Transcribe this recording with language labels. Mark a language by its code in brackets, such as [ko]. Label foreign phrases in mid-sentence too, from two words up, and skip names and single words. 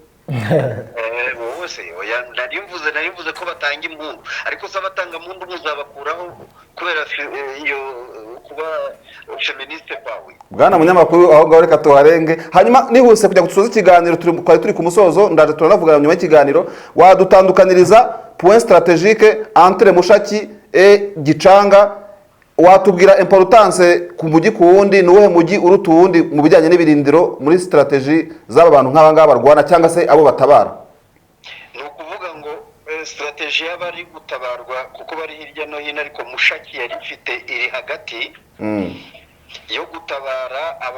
[rw] bose narivuze ko batanga impundu ariko se abatanga impundu muzabakuraho kubera iyo kuba feministe bawe bwana munyamakuru aho ngaho reka tuharenge hanyuma nihuse kujya gusoza ikiganiro turi ku musozo ndaje turanavugana nyuma y'ikiganiro wadutandukaniriza [fr] point stratégique entre Mushaki et Gicanga [rw] watubwira importance ku mujyi ku wundi nuwe mujyi uruta uwundi mu bijyanye n'ibirindiro muri strategie z'aba bantu nk'aba ngaba barwana cyangwa se abo batabara ni ukuvuga ngo strategie y'abari gutabarwa kuko bari hirya no hino ariko Mushaki yari ifite iri hagati yo gutabara abo